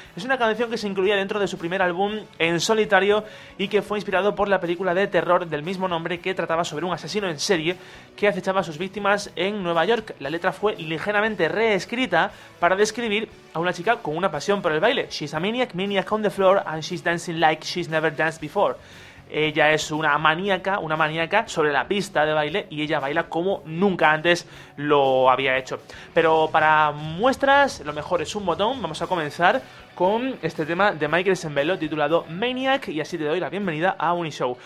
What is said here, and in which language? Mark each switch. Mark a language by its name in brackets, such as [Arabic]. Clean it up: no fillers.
[Spanish] Es una canción que se incluía dentro de su primer álbum en solitario y que fue inspirado por la película de terror del mismo nombre, que trataba sobre un asesino en serie que acechaba a sus víctimas en Nueva York. La letra fue ligeramente reescrita para describir a una chica con una pasión por el baile. [English] She's a maniac, maniac on the floor, and she's dancing like she's never danced before. [Spanish] Ella es una maníaca sobre la pista de baile y ella baila como nunca antes lo había hecho. Pero para muestras, lo mejor es un botón. Vamos a comenzar con este tema de Michael Sembello titulado Maniac y así te doy la bienvenida a Unishow.